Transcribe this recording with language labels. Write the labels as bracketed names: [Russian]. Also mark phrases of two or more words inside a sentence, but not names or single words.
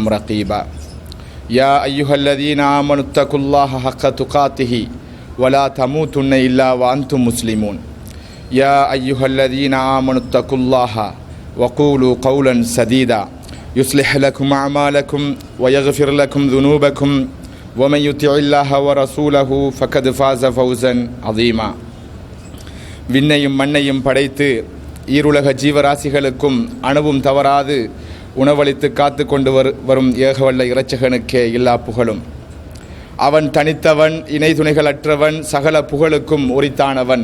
[Arabic] رقيبا يا أيها الذين آمنوا اتقوا الله حق تقاته ولا تموتن إلا وأنتم مسلمون يا أيها الذين آمنوا اتقوا الله وقولوا قولا سديدا يصلح لكم أعمالكم ويغفر لكم ذنوبكم ومن يطع الله ورسوله فقد فاز فوزا عظيما [Tamil] விண்ணையும் மண்ணையும் படைத்து ஈருலக ஜீவராசிகளுக்கும் அணுவும் தவறாது உணவளித்து காத்து கொண்டு வரும் ஏகவல்ல இரட்சகனுக்கே எல்லா புகழும். அவன் தனித்தவன், இணை துணைகளற்றவன், சகல புகழுக்கும் உரித்தானவன்.